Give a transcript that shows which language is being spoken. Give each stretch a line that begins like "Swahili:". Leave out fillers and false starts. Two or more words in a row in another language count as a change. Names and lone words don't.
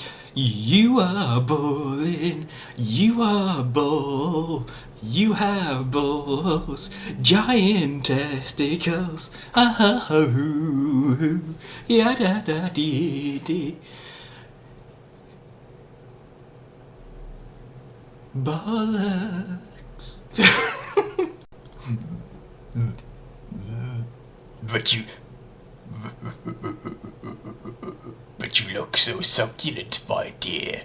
English: You are bowling, you are bull, you have balls, giant testicles. Ha ha ha hoo hoo, ya da da dee dee. Bollocks. But you look so succulent, my dear.